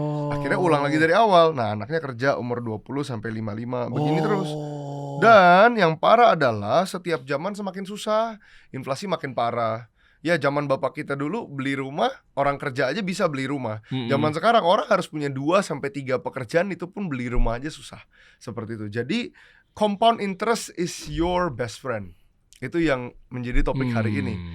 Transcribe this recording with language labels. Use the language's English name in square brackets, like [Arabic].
[Indonesian] Akhirnya ulang lagi dari awal. Nah, anaknya kerja umur 20 sampai 55 begini terus. Dan yang parah adalah setiap zaman semakin susah, inflasi makin parah. Ya, zaman bapak kita dulu beli rumah, orang kerja aja bisa beli rumah. Zaman sekarang orang harus punya 2 sampai 3 pekerjaan, itu pun beli rumah aja susah. Seperti itu. [English] Jadi compound interest is your best friend. [Indonesian] Itu yang menjadi topik hari ini.